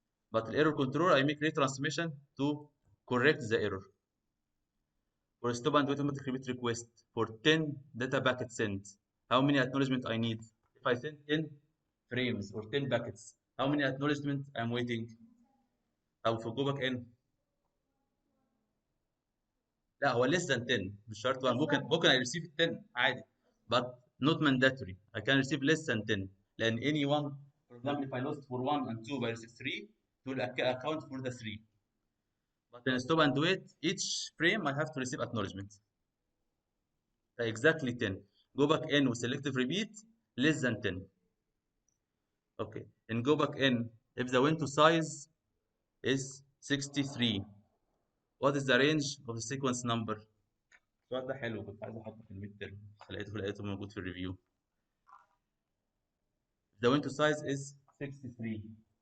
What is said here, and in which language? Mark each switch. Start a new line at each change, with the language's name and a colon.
English: But the error control, I make retransmission to correct the error. For stop and wait automatic repeat request for 10 data packets sent, how many acknowledgement I need? If I send 10 frames or 10 packets, how many acknowledgement I'm waiting?
Arabic: أو في جو باك ان لا هو
English: less than 10
Arabic: مش شرط بقى ممكن
English: I receive 10 عادي but not mandatory. I can receive less than 10
Arabic: لأن
English: any one for example if I lost for 1 and 2 by receive 3 it will account for the 3 but in stop and wait each frame I have to receive acknowledgement exactly 10 go back in with selective repeat less than 10 okay and go back in if the window size is 63 what is the range of the sequence number
Arabic: السؤال ده حلو كنت عايز احطه في الميد ترم لقيته موجود في الريفيو
English: the window size is 63